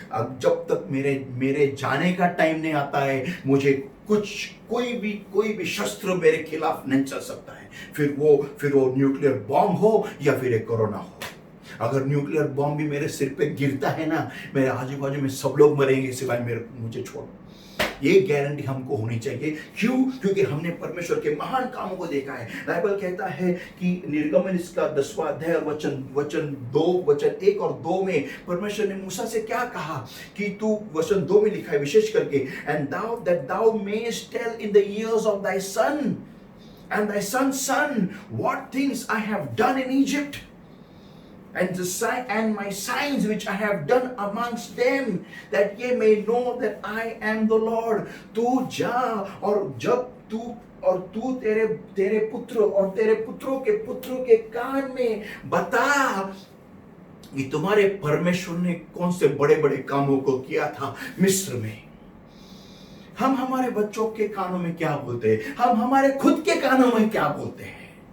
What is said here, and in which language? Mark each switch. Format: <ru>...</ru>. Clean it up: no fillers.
<hi>अब जब तक मेरे जाने का टाइम नहीं आता है, मुझे कोई भी शस्त्र मेरे खिलाफ नहीं चल सकता है। फिर वो न्यूक्लियर बॉम्ब हो या फिर एक कोरोना हो। अगर न्यूक्लियर बॉम्ब भी मेरे सिर पे गिरता है ना, मेरे आजू बाजू में सब लोग मरेंगे सिवाय मुझे छोड़। ये गारंटी हमको होनी चाहिए। क्यों? क्योंकि हमने परमेश्वर के महान कामों को देखा है। बाइबल कहता है कि निर्गमन इसका 10वां अध्याय वचन 1 और 2 में परमेश्वर ने मूसा से क्या कहा कि तू, वचन 2 में लिखा है विशेष करके, and</hi> <en>thou mayest tell in the ears of thy son and thy son's son what things I have done in Egypt, and my signs which I have done amongst them, that ye may know that I am the Lord.</en> <hi>तू जा और जब तू तेरे पुत्र और तेरे पुत्रों के कान में बता कि तुम्हारे परमेश्वर ने कौन से बड़े बड़े कामों को किया था मिस्र में। हम हमारे बच्चों के कानों में क्या बोलते हैं? हम हमारे खुद के कानों में क्या बोलते हैं?</hi>